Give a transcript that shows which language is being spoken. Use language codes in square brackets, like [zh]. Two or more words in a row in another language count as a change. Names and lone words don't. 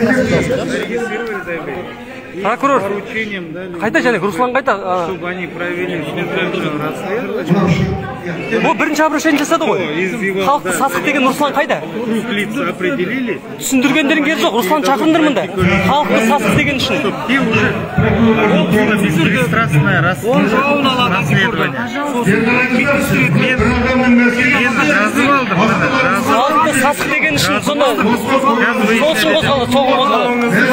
[kk] Прокурор, қайда және Руслан қайда? [ru] Чтобы они провели специальное расследование. [kk] Ол бірінші обращение жасады ғой. Халықты сасық деген Руслан қайда? [ru] Круг лиц определили. [kk] Түсіндіргендерің керегі жоқ, Руслан шақырыңдар мұнда. Халықты сасық деген үшін. [ru] И уже беспристрастное расследование. [kk] Халықты сасық деген үшін сонда сол үшін қозғалды, соғым қозғалды.